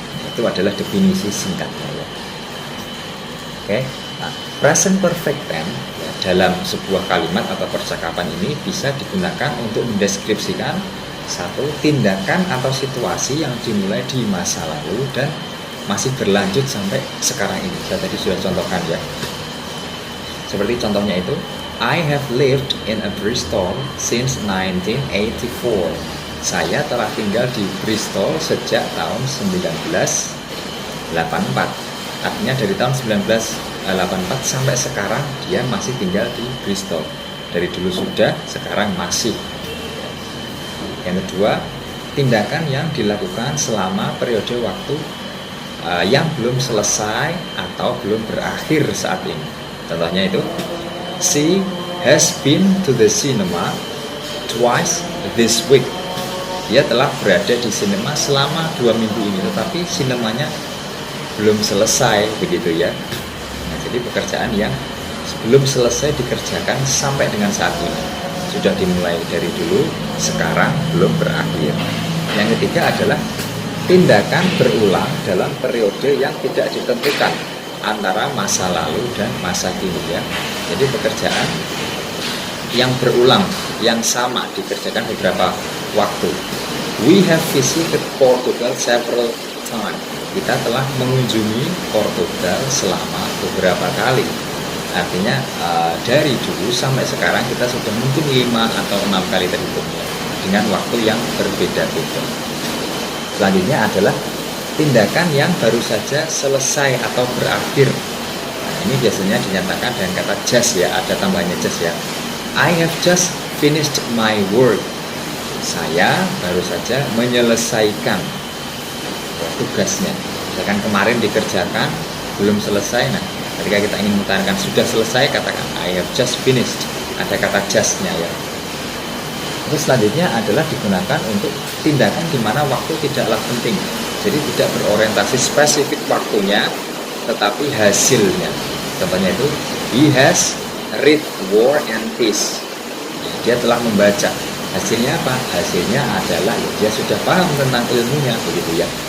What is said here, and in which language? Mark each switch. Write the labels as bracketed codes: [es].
[id] Itu adalah definisi singkatnya ya. Oke, nah, present perfect tense ya, dalam sebuah kalimat atau percakapan ini bisa digunakan untuk mendeskripsikan satu tindakan atau situasi yang dimulai di masa lalu dan masih berlanjut sampai sekarang ini. Saya tadi sudah contohkan ya. Seperti contohnya itu, [en] I have lived in a Bristol since 1984. [id] Saya telah tinggal di Bristol sejak tahun 1984. Artinya dari tahun 1984 sampai sekarang dia masih tinggal di Bristol. Dari dulu sudah, sekarang masih. Yang kedua, tindakan yang dilakukan selama periode waktu yang belum selesai atau belum berakhir saat ini. Contohnya itu, [en] she has been to the cinema twice this week. [id] Dia telah berada di sinema selama 2 minggu ini, tetapi sinemanya belum selesai, begitu ya. Nah, jadi pekerjaan yang belum selesai dikerjakan sampai dengan saat ini. Sudah dimulai dari dulu, sekarang belum berakhir. Yang ketiga adalah tindakan berulang dalam periode yang tidak ditentukan antara masa lalu dan masa kini ya. Jadi pekerjaan yang berulang, yang sama dikerjakan beberapa waktu. [en] We have visited Portugal several times. [id] Kita telah mengunjungi Portugal selama beberapa kali. Artinya dari dulu sampai sekarang kita sudah mungkin 5 atau 6 kali terhitungnya dengan waktu yang berbeda-beda. Selanjutnya adalah tindakan yang baru saja selesai atau berakhir. Nah, ini biasanya dinyatakan dengan kata just ya, ada tambahannya just ya. [en] I have just finished my work. [id] Saya baru saja menyelesaikan tugasnya. Misalkan kemarin dikerjakan, belum selesai. Nah, ketika kita ingin mengatakan sudah selesai, katakan [en] I have just finished. [id] Ada kata just-nya ya. Terus selanjutnya adalah digunakan untuk tindakan di mana waktu tidaklah penting. Jadi tidak berorientasi spesifik waktunya, tetapi hasilnya. Contohnya itu, [en] he has read War and Peace. [id] Dia telah membaca. Hasilnya apa? Hasilnya adalah dia sudah paham tentang ilmunya, begitu ya.